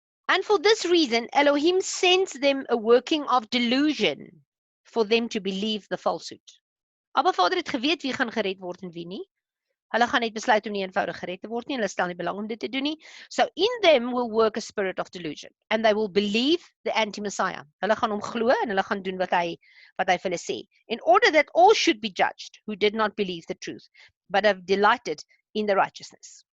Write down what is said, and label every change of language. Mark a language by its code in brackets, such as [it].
[en] And for this reason, Elohim sends them a working of delusion, for them to believe the falsehood. [af] Abba Vader het geweet wie gaan gered word en wie nie. Hulle gaan net besluit om nie eenvoudig gered te word nie, hulle stel nie belang om dit te doen nie. [en] So in them will work a spirit of delusion, and they will believe the anti-Messiah. [af] Hulle gaan hom glo en hulle gaan doen wat hy vir hulle sê. [en] In order that all should be judged who did not believe the truth, but have delighted in the righteousness.